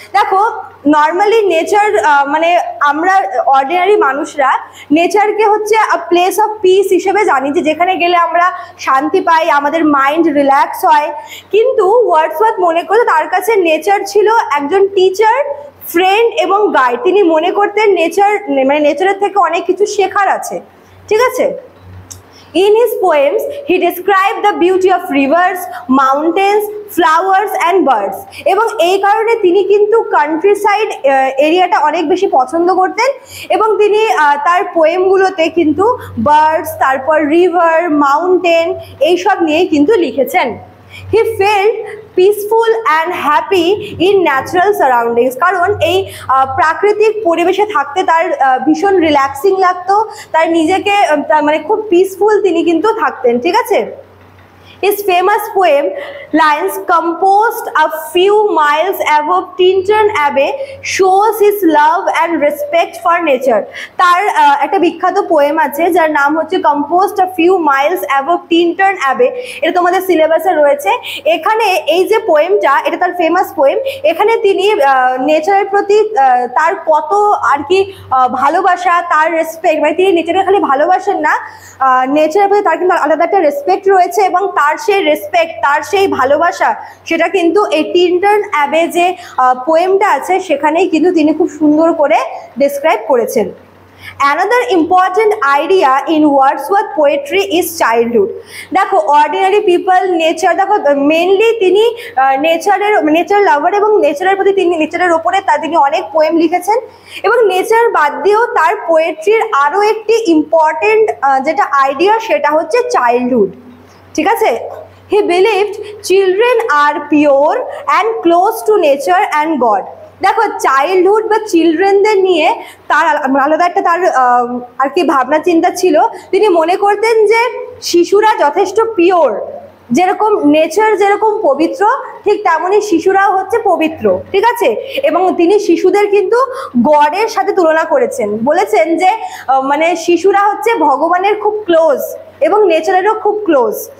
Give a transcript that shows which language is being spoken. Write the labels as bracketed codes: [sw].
[bn] দেখো, normally nature আমরা ordinary মানুষরা নেচারকে হচ্ছে [en] a place of peace [bn] হিসেবে জানি, যে যেখানে গেলে আমরা শান্তি পাই, আমাদের মাইন্ড রিল্যাক্স হয়। কিন্তু ওয়ার্ডসওয়ার্থ মনে করতো তার কাছে নেচার ছিল একজন টিচার, ফ্রেন্ড এবং গাইড। তিনি মনে করতেন নেচারের থেকে অনেক কিছু শেখার আছে। ঠিক আছে? [en] In his poems, he described the beauty of rivers, mountains, flowers and birds. [bn] এবং এই কারণে তিনি কিন্তু কান্ট্রি সাইড এরিয়াটা অনেক বেশি পছন্দ করতেন, এবং তিনি তার পোয়েমগুলোতে কিন্তু বার্ডস, তারপর রিভার, মাউন্টেন, এইসব নিয়েই কিন্তু লিখেছেন। [en] He felt peaceful and happy in natural surroundings. [bn] কারণ এই প্রাকৃতিক পরিবেশে থাকতে তার ভীষণ রিল্যাক্সিং লাগতো, তার নিজেকে খুব পিসফুল তিনি কিন্তু থাকতেন। ঠিক আছে? [en] His famous poem lines composed a few miles above Tintern Abbey shows his love and respect for nature. [bn] তার একটা বিখ্যাত পোয়েম আছে যার নাম হচ্ছে composed a few miles above Tintern Abbey। এটা তোমাদের সিলেবাসে রয়েছে। এখানে এই যে পোয়েমটা, এটা তার ফেমাস পোয়েম। এখানে তিনি নেচারের প্রতি তার কত আর কি ভালোবাসা, তার রেসপেক্ট, তিনি নেচারকে খালি ভালোবাসেন না, নেচারের প্রতি তার কিন্তু আলাদা একটা রেসপেক্ট রয়েছে, এবং তার সেই রেসপেক্ট, তার সেই ভালোবাসা, সেটা কিন্তু এই টিন্টার্ন অ্যাবে যে পোয়েমটা আছে সেখানেই কিন্তু তিনি খুব সুন্দর করে ডেসক্রাইব করেছেন। [en] Another important idea in Wordsworth poetry is childhood. [bn] দেখো, অর্ডিনারি পিপল, নেচার, দেখো মেনলি তিনি নেচার লাভার এবং নেচারের ওপরে তিনি অনেক পোয়েম লিখেছেন, এবং নেচার বাদ দিয়েও তার পোয়েট্রির আরও একটি ইম্পর্টেন্ট যেটা আইডিয়া, সেটা হচ্ছে চাইল্ডহুড। ঠিক আছে? [en] He believed children are pure and close to nature and God. [bn] দেখো, চাইল্ডহুড বা চিলড্রেনদের নিয়ে তার আলাদা একটা তার আর কি ভাবনা চিন্তা ছিল। তিনি মনে করতেন যে শিশুরা যথেষ্ট পিওর, যেরকম নেচার যেরকম পবিত্র, ঠিক তেমনই শিশুরাও হচ্ছে পবিত্র। ঠিক আছে? এবং তিনি শিশুদের কিন্তু গডের সাথে তুলনা করেছেন, বলেছেন যে শিশুরা হচ্ছে ভগবানের খুব ক্লোজ এবং নেচারেরও খুব ক্লোজ।